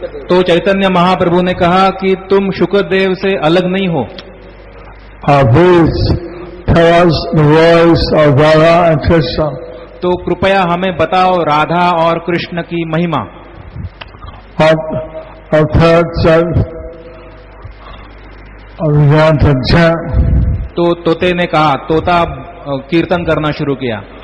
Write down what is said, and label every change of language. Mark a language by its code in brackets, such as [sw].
[hi] तो चैतन्य महाप्रभु ने कहा कि तुम शुकदेव से अलग नहीं हो. [en] Please tell us the voice of Radha and Krishna. [hi] तो कृपया हमें बताओ राधा और कृष्ण की महिमा. [en] A parrot said, began to chant. [hi] तो तोते ने कहा, तोता कीर्तन करना शुरू किया.